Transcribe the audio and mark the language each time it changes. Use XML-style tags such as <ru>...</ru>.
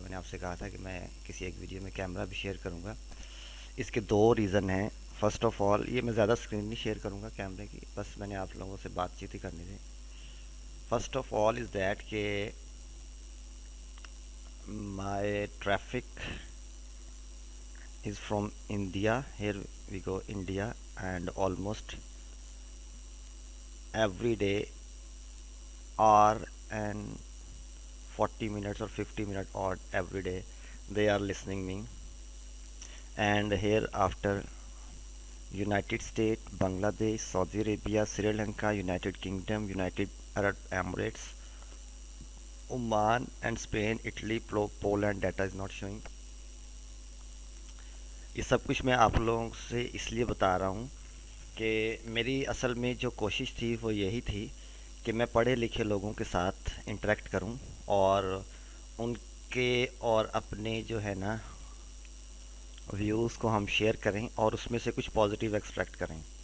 <hi>मैंने आपसे कहा था कि मैं किसी एक वीडियो में कैमरा भी शेयर करूँगा। इसके दो रीज़न हैं। फर्स्ट ऑफ ऑल, ये मैं ज़्यादा स्क्रीन नहीं शेयर करूँगा कैमरे की, बस मैंने आप लोगों से बातचीत ही करनी थी।</hi> <en>First of all is that के my traffic is from India. Here we go, India, and almost every day hour and 40 minutes or 50 minutes odd every day they are listening me. And here after United States, Bangladesh, Saudi Arabia, Sri Lanka, United Kingdom, United Arab Emirates, Oman and Spain, Italy, Poland, data is not showing.</en> <hi>ये सब कुछ मैं आप लोगों से इसलिए बता रहा हूँ कि मेरी असल में जो कोशिश थी वो यही थी कि मैं पढ़े लिखे लोगों के साथ इंटरेक्ट करूं और उनके और अपने जो है ना व्यूज़ को हम शेयर करें और उसमें से कुछ पॉजिटिव एक्सट्रैक्ट करें।</hi>